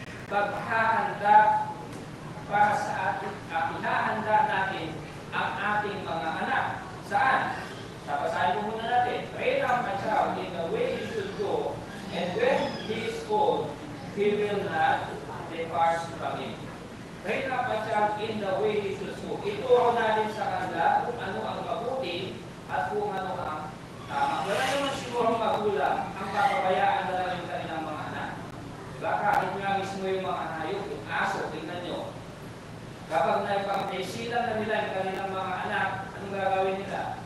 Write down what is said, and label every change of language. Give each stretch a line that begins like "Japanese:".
Filipino: Paghahanda para sa atin, ihahanda natin ang ating mga anak. Saan? Sabasahin po muna natin,
English: train up a child in the way he should go, and when he is old, he will not depart from it. Train up a child in the way he should go.
Filipino: Ituro natin sa kanila kung ano ang mabuti at kung ano ang tama. Wala naman siguro magulang ang papabayaan na lang yung kanilang mga anak. Diba? Kahit nga mismo yung mga hayop, yung aso, tingnan nyo. Kapag naipang-isilan na nila yung kanilang mga anak, anong gagawin nila?